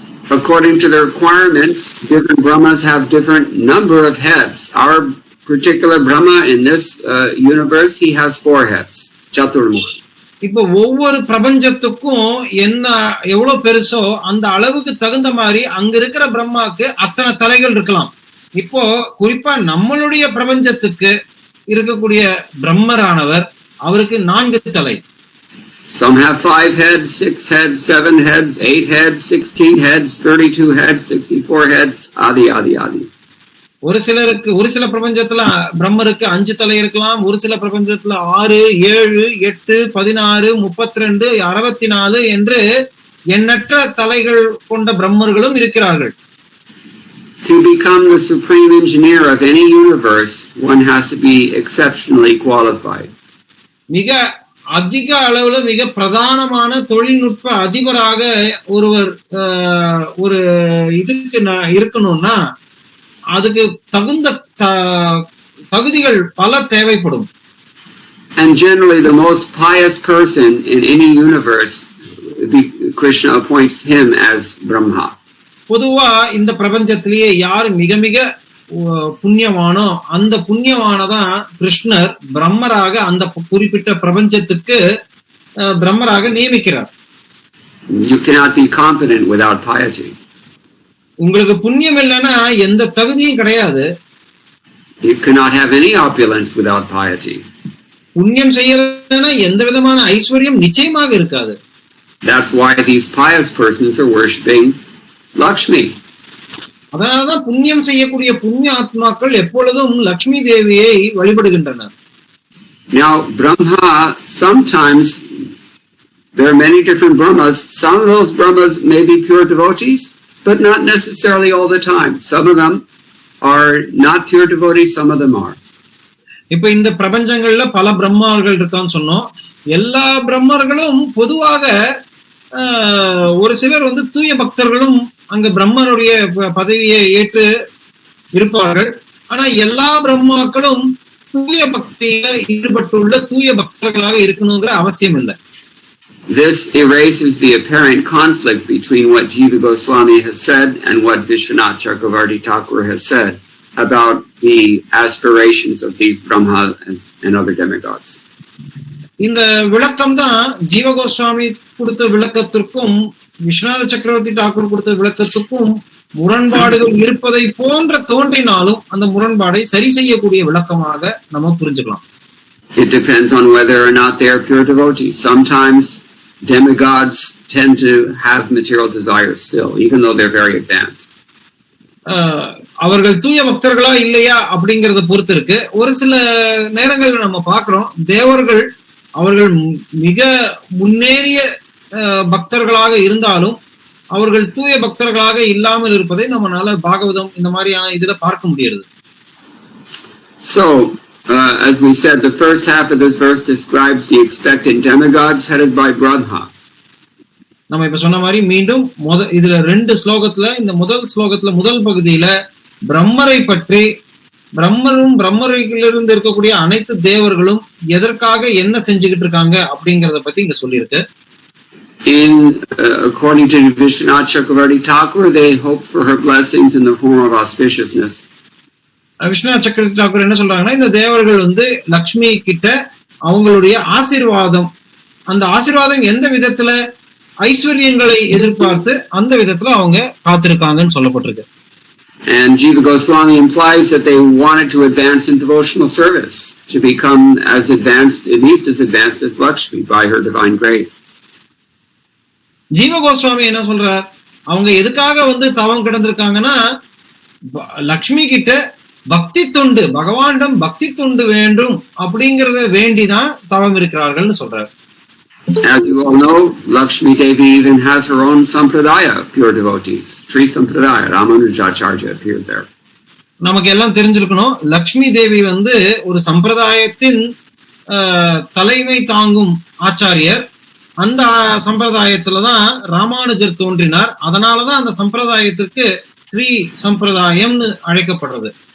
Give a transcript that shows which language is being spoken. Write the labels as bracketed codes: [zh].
[en] According to the requirements, different brahmas have different number of heads. Our particular brahma in this universe, he has 4 heads. [sa] Chaturmukha. [ta] இப்போ ஒவ்வொரு பிரபஞ்சத்துக்கும் என்ன எவ்வளவு பெருசோ அந்த அளவுக்கு தகுந்த மாதிரி அங்க இருக்கிற பிரம்மாக்கு அத்தனை தலைகள் இருக்கலாம். இப்போ குறிப்பா நம்மளுடைய பிரபஞ்சத்துக்கு இருக்கக்கூடிய பிரம்மரானவர், அவருக்கு 4 தலை. [en] Some have 5 heads, 6 heads, 7 heads, 8 heads, 16 heads, 32 heads, 64 heads, adi. [ta] ஒரு சில பிரபஞ்சத்துல பிரம்மருக்கு 5 தலை இருக்கலாம், ஒரு சில பிரபஞ்சத்துல 6, 7, 8, 16, 32, 64 என்று எண்ணற்ற தலைகள் கொண்ட பிரம்மர்களும் இருக்கிறார்கள். [en] To become the supreme engineer of any universe, one has to be exceptionally qualified. [ta] மிக அதிக அளவுல மிக பிரதானமான தொழில்நுட்ப அதிபராக ஒருவர் ஒரு இதுக்கு இருக்கணும்னா அதுக்கு தகுந்த தகுதிகள் பல தேவைப்படும். [en] And generally the most pious person in any universe, Krishna appoints him as Brahma. [ta] பொதுவா இந்த பிரபஞ்சத்திலேயே யார் மிக மிக புண்ணியவானோ அந்த புண்ணியவானதான் கிருஷ்ணர் பிரம்மராக அந்த குறிப்பிட்ட பிரபஞ்சத்துக்கு பிரம்மராக நியமிக்கிறார். [en] You cannot be competent without piety. [ta] உங்களுக்கு புண்ணியம் இல்லைன்னா எந்த தகுதியும் கிடையாது. [en] You cannot have any opulence without piety. [ta] புண்ணியம் செய்யலன்னா எந்த விதமான ஐஸ்வர்யம் நிச்சயமாக இருக்காது. [en] That's why these pious persons are worshipping Lakshmi. [ta] அதனாலதான் புண்ணியம் செய்யக்கூடிய புண்ணிய ஆத்மாக்கள் எப்பொழுதும் லக்ஷ்மி தேவியை வழிபடுகின்றனர். [en] Now Brahma, sometimes there are many different Brahmas. Some of those Brahmas may be pure devotees, but not necessarily all the time. Some of them are not pure devotees, some of them are. [ta] இப்ப இந்த பிரபஞ்சங்கள்ல பல பிரம்மர்கள் இருக்கான்னு சொன்னோம். எல்லா பிரம்மர்களும் பொதுவாக ஒரு சிலர் தூய பக்தர்களும் அங்க பிரம்மனுடைய பதவியை ஏற்று இருப்பார்கள். ஆனா எல்லா பிரம்மாக்களும் தூய பக்தியில ஈடுபட்டுள்ள தூய பக்தர்களாக இருக்கணுங்கிற அவசியம் இல்லை. [en] This erases the apparent conflict between what Jiva Goswami has said and what Vishwanath Chakravarti Thakur has said about the aspirations of these Brahma and other demigods. [ta] இந்த விளக்கம் தான் ஜீவ கோஸ்வாமி கொடுத்த விளக்கத்திற்கும் விஸ்வநாத சக்கரவர்த்தி டாக்கூர் கொடுத்த விளக்கத்துக்கும் முரண்பாடுகள் இருப்பதை போன்ற தோன்றினாலும் அந்த முரண்பாடை சரி செய்யக்கூடிய விளக்கமாக நம்ம புரிஞ்சுக்கலாம். [en] It depends on whether or not they are pure devotees. Sometimes demigods tend to have material desires still, even though they're very advanced. [ta] அவர்கள் தூய பக்தர்களா இல்லையா அப்படிங்கறத பொறுத்து இருக்கு. ஒரு சில நேரங்கள்ல நம்ம பாக்குறோம் தேவர்கள் அவர்கள் மிக முன்னேறிய பக்தர்களாக இருந்தாலும் அவர்கள் தூய பக்தர்களாக இல்லாமல் இருப்பதை நம்மளால பாகவதம் இந்த மாதிரியான இதுல பார்க்க முடியாது. [en] So, as we said, the first half of this verse describes the expectant demigods headed by Brahma. [ta] நம்ம இப்ப சொன்ன மாதிரி மீண்டும் இதுல 2 ஸ்லோகத்துல, இந்த முதல் ஸ்லோகத்துல முதல் பகுதியில பிரம்மரை பற்றி, பிரம்மரும் பிரம்மரிலிருந்து இருக்கக்கூடிய அனைத்து தேவர்களும் எதற்காக என்ன செஞ்சுக்கிட்டு இருக்காங்க அப்படிங்கறத பத்தி இங்க சொல்லியிருக்கு. [en] According to Vishwanath Chakravarti Thakur, they hope for her blessings in the form of auspiciousness. [ta] Viswanath சக்கரவர்த்தி தாக்கூர் என்ன சொல்றாங்கன்னா, இந்த தேவர்கள் லக்ஷ்மி கிட்ட அவங்களுடைய ஆசீர்வாதம், அந்த ஆசீர்வாதம் எந்த விதத்துல ஐஸ்வர்யங்களை எதிர்பார்த்து அந்த விதத்துல அவங்க காத்திருக்காங்கன்னு சொல்லப்பட்டிருக்கு. [en] And Jiva Goswami implies that they wanted to advance in devotional service, to become as advanced, at least as advanced as Lakshmi by her divine grace. [ta] ஜீவ கோஸ்வாமி என்ன சொல்றார், அவங்க எதுக்காக தவம் கிடந்திருக்காங்கன்னா, லக்ஷ்மி கிட்ட பக்தி தொண்டு, பகவானிடம் பக்தி தொண்டு வேண்டும் அப்படிங்கறத வேண்டிதான் தவம் இருக்கிறார்கள் சொல்றார். [en] As you all know, Lakshmi Devi even has her own sampradaya of pure devotees. Sri Sampradaya, Ramanujacharya appeared there. [ta] நமக்கு எல்லாம் தெரிஞ்சிருக்கணும், லக்ஷ்மி தேவி ஒரு சம்பிரதாயத்தின் தலைமை தாங்கும் ஆச்சாரியர். அந்த சம்பிரதாயத்துலதான் ராமானுஜர் தோன்றினார். அதனாலதான் அந்த சம்பிரதாயத்திற்கு ஸ்ரீ சம்பிரதாயம்னு அழைக்கப்படுறது.